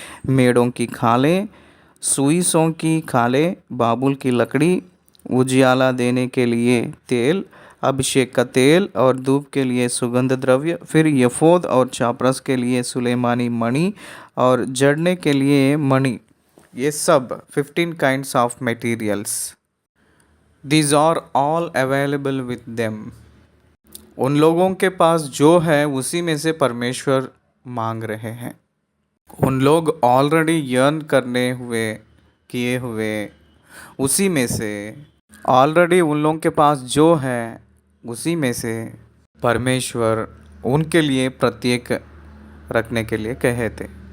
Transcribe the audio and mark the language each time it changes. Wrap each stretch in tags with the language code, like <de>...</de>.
<hi>मेढ़ों की खालें, सुईसों की खालें, बाबुल की लकड़ी, उजियाला देने के लिए तेल, अभिषेक का तेल और धूप के लिए सुगंध द्रव्य, फिर यफोद और चापरस के लिए सुलेमानी मणि और जड़ने के लिए मणि, ये सब 15</hi> <en>kinds of materials. These are all available with them.</en> <hi>उन लोगों के पास जो है उसी में से परमेश्वर मांग रहे हैं। उन लोग ऑलरेडी यर्न करने हुए, किए हुए, उसी में से ऑलरेडी उन लोगों के पास जो है उसी में से परमेश्वर उनके लिए प्रत्येक रखने के लिए कहे थे।</hi>